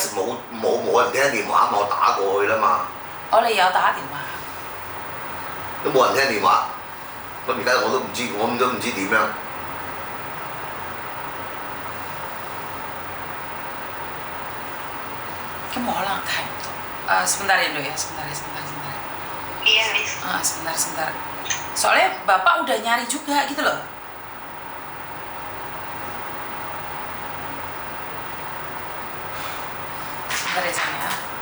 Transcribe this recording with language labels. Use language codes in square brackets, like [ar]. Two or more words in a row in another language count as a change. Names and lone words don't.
[yue] ？ISS 冇人聽電話嘛，我打過去啦嘛。我哋有打電話。都冇人聽電話，咁而家我都唔知點樣。咁可能睇唔到。 [id] sebentar ya dok ya, sebentar. Iya Miss. Sebentar. Soalnya bapak udah nyari juga gitu loh. Sebentar ya sayang ya.